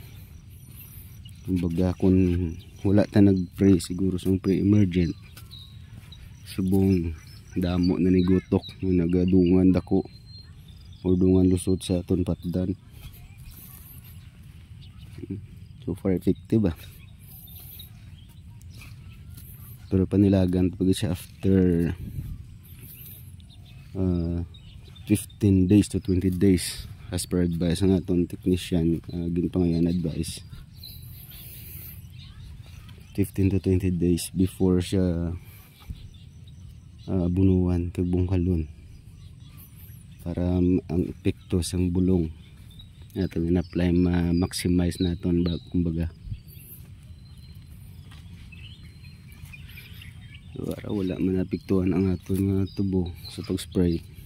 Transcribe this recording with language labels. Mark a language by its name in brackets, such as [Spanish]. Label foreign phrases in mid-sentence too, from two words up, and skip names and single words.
[Hiligaynon] Kumbaga kung wala ta nag-spray siguro sa pre-emergent subong damo na ni gutok na nagadungan dako o dungan lusot sa aton patdan. [English] So far effective [Hiligaynon] pero panilagan pag siya [English] after 15 days to 20 days as per advice [Hiligaynon] ng aton technician. Ginpangayan advice [English] 15 to 20 days before [Hiligaynon] siya bunuan kag bungkalon para ang epekto sang bulong natin in-apply ma-maximize naton kumbaga. So para wala man apektuhan ang aton tubo sa pag-spray.